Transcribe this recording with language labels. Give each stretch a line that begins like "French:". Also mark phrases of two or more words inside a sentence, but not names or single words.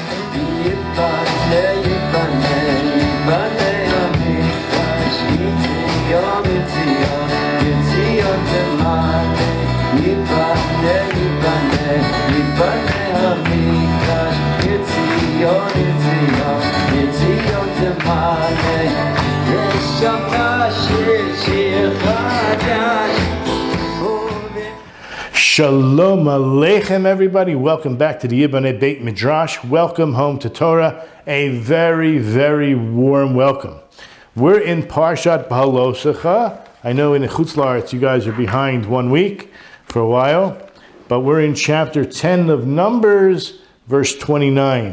Hebrew: יבנה, יבנה המקדש, עיר ציון, עיר ציון, עיר ציון תמלא. יבנה, יבנה, יבנה המקדש, עיר ציון, עיר ציון, עיר ציון תמלא. ונשיר שיר חדש. שלום עליכם,
English: everybody. Welcome back to the Yiboneh Beit Midrash. Welcome home to Torah. A very, very warm welcome. We're in Parashat Behaloscha. I know in the
Hebrew: חוץ לארץ
English: you guys are behind 1 week for a while, but we're in chapter 10 of Numbers, verse 29.